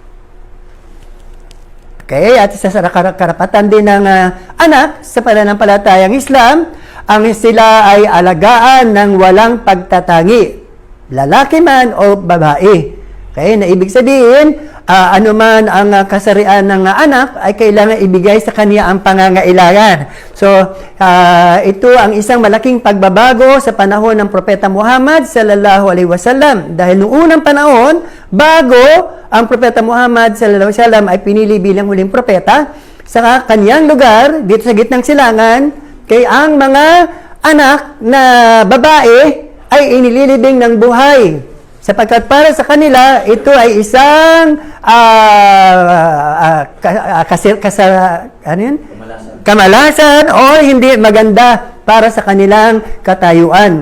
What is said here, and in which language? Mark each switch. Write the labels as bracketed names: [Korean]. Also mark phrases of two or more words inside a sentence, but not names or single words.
[Filipino] Okay, at isa sa karapatan din ng anak sa pananampalatayang Islam, ang sila ay alagaan ng walang pagtatangi, lalaki man o babae. Okay, na ibig sabihin, anuman ang kasarian ng anak ay kailangan ibigay sa kanya ang pangangailangan. So, ito ang isang malaking pagbabago sa panahon ng Propeta Muhammad [Arabic] صلى الله عليه وسلم. [Filipino] Dahil noong unang panahon, bago ang Propeta Muhammad [Arabic] صلى الله عليه وسلم [Filipino] ay pinili bilang huling propeta, sa kanyang lugar, dito sa gitnang silangan, kay ang mga anak na babae ay inililibing ng buhay. Sapagkat para sa kanila, ito ay isang kamalasan o hindi maganda para sa kanilang katayuan.